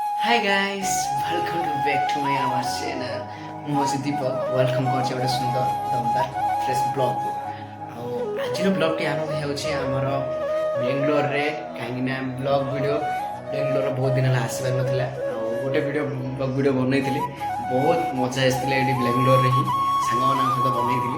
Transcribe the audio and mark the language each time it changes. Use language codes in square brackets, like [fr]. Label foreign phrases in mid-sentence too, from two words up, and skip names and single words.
[en] Hi guys, welcome to back to my our channel. [or] ମୁଁ ହେଉଛି ଦୀପକ ୱେଲକମ୍ କରୁଛି ଗୋଟେ ସୁନ୍ଦର ଦମଦାର [en] fresh vlogku. [or] ଆଉ ଆଜିର ବ୍ଲଗ୍ଟି ଆରମ୍ଭ ହେଉଛି ଆମର ବେଙ୍ଗଲୋରରେ, କାହିଁକିନା [en] vlog video [or] ବେଙ୍ଗଲୋର ବହୁତ ଦିନ ହେଲା ଆସିବାର ନଥିଲା। ଆଉ ଗୋଟେ [en] vlog video [or] ବନେଇଥିଲି, ବହୁତ ମଜା ଆସିଥିଲା ଏଠି ବେଙ୍ଗଲୋରରେ ହିଁ ସାଙ୍ଗମାନଙ୍କ ସହିତ ବନେଇଥିଲି।